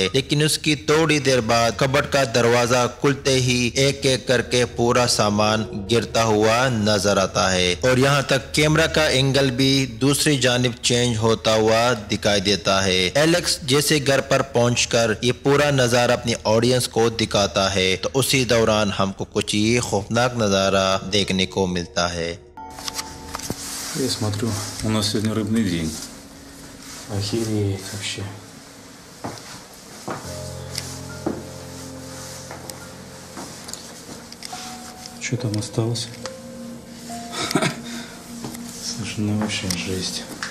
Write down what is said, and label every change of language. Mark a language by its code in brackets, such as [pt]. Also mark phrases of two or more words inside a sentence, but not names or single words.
[hi] लेकिन उसकी थोड़ी देर बाद कबर्ड का दरवाजा खुलते ही एक एक करके पूरा सामान गिरता हुआ नजर आता है और यहाँ तक कैमरा का एंगल भी दूसरी जानिब चेंज होता हुआ दिखाई देता है। एलेक्स जैसे घर पर पहुंचकर ये पूरा नजारा अपनी ऑडियंस को दिखाता है तो उसी दौरान हमको कुछ ये खौफनाक नजारा देखने को मिलता है। [ru] Я смотрю, у нас сегодня рыбный день. Охереть вообще. Что там осталось? Слушай, ну вообще жесть.